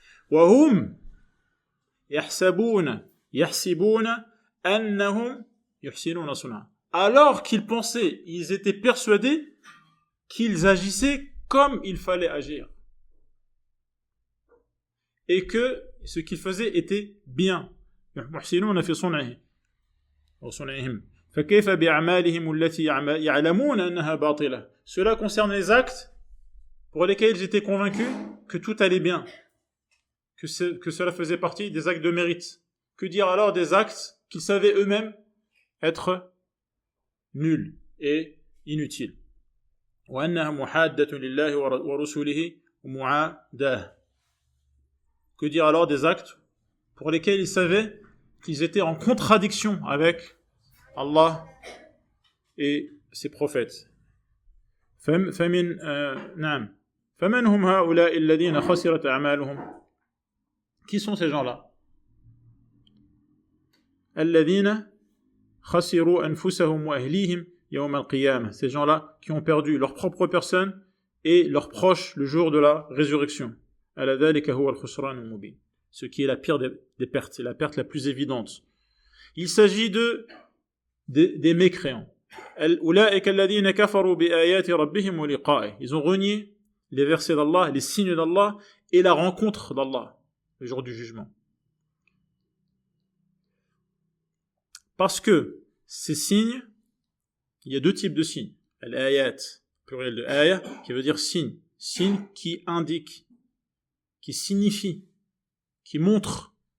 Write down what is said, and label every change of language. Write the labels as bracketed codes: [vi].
[ar] وهم يحسبون أنهم يحسنون صنعا. [fr] Alors qu'ils pensaient, ils étaient persuadés qu'ils agissaient comme il fallait agir. Et que ce qu'ils faisaient était bien. [ar] يحسنون في صنعهم وصنعهم. فكيف بأعمالهم التي يعلمون أنها باطلة. [fr] Cela concerne les actes pour lesquels ils étaient convaincus que tout allait bien, que cela faisait partie des actes de mérite. Que dire alors des actes qu'ils savaient eux-mêmes être nuls et inutiles. [ar] وأنها محادة لله ورسوله ومعاداه. [fr] Que dire alors des actes pour lesquels ils savaient qu'ils étaient en contradiction avec Allah et ses prophètes. [ar] فمن هم هؤلاء الذين خسرت أعمالهم. [fr] Qui sont ces gens-là? [ar] الذين خسروا أنفسهم وأهليهم يوم القيامة. [fr] Ces gens-là qui ont perdu leur propre personne et leurs proches le jour de la résurrection. [ar] ألا ذلك هو الخسران المبين. [fr] Ce qui est la pire des pertes, c'est la perte la plus évidente. Il s'agit des mécréants. [ar] أولئك الذين كفروا بآيات ربهم ولقائه. [fr] Ils ont renié les versets d'Allah, les signes d'Allah et la rencontre d'Allah le jour du jugement. Parce que ces signes, il y a deux types de signes. Al-ayat, pluriel de ayah, qui veut dire signe. Signe qui indique, qui signifie, qui montre.